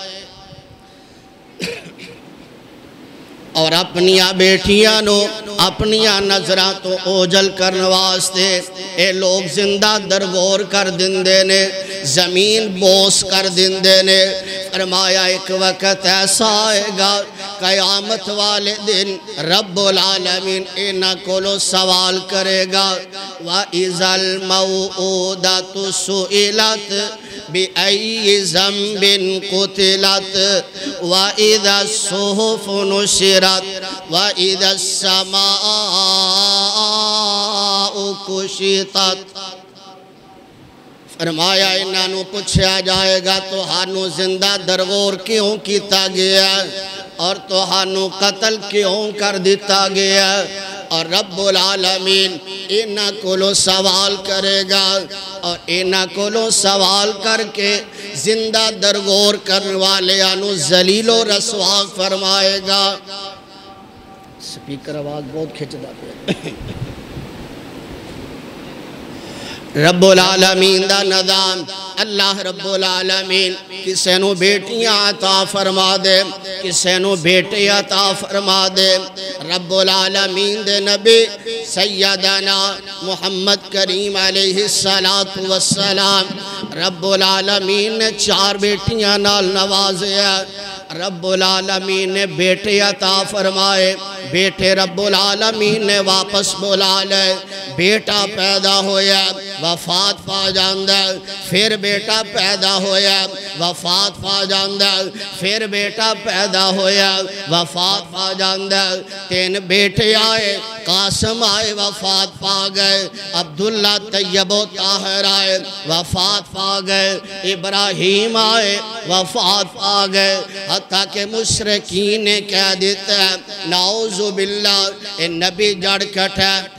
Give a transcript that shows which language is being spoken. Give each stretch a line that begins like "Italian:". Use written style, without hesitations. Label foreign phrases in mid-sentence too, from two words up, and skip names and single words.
Punjabi: اور اپنیاں بیٹیاں نو اپنیاں نظران تو اوجل کرنے واسطے اے لوگ زندہ درگور کر دندے نے زمین بوس کر دندے نے. فرمایا ایک وقت ایسا آئے گا قیامت والے دن رب العالمین انہاں کو لو سوال کرے گا
Arabic: وَإِذَا الْمَوْءُودَةُ سُئِلَتْ بِأَيِّ ذَنبٍ قُتِلَتْ وَإِذَا الصُّحُفُ نُشِرَتْ وَإِذَا السَّمَاءُ كُشِطَتْ.
Punjabi: فرمایا انہاں نو پوچھا جائے گا تو ہانو زندہ درگور کیوں کیتا گیا اور تو ہانو قتل کیوں کر دیتا گیا اور رب العالمین انہاں کو لو سوال کرے گا اور انہاں کو لو سوال کر کے زندہ درگور کرنے والے آنو ذلیل و رسوا فرمائے گا. سپیکر آواز بہت کھچ داتے رب العالمین دا نظام اللہ رب العالمین کسے نو بیٹیاں عطا فرما دے، کسے نو بیٹے عطا فرما دے۔ رب العالمین دے نبی سیدنا محمد کریم علیہ السلام رب العالمین نے 4 بیٹیاں نال نوازیا۔ رب العالمین نے بیٹے عطا فرمائے، بیٹے رب العالمین نے واپس بلا لے، بیٹا پیدا ہویا وفات پا جاندہ، پھر بیٹا پیدا ہویا وفات پا جاندہ، پھر بیٹا پیدا ہویا وفات پا جاندہ، 3 بیٹے آئے، قاسم آئے وفات پا گئے، عبداللہ طیب و طاہر آئے وفات پا گئے، ابراہیم آئے وفات پا گئے، حتیٰ کہ مشرکین نے کہہ دیتا ہے
Arabic: نعوذ باللہ
Punjabi: اے نبی جڑ کٹھا،